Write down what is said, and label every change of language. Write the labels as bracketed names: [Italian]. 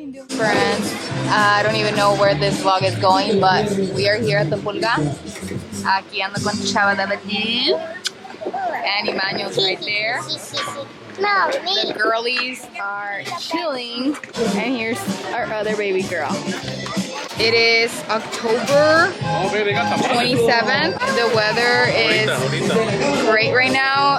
[English] Friends, I don't even know where this vlog is going, but we are here at the Pulga. [Spanish] Aquí ando con Chava de Badu. [English] And Emmanuel's right there. No, The girlies are chilling. And here's our other baby girl. It is October 27th. The weather is great right now.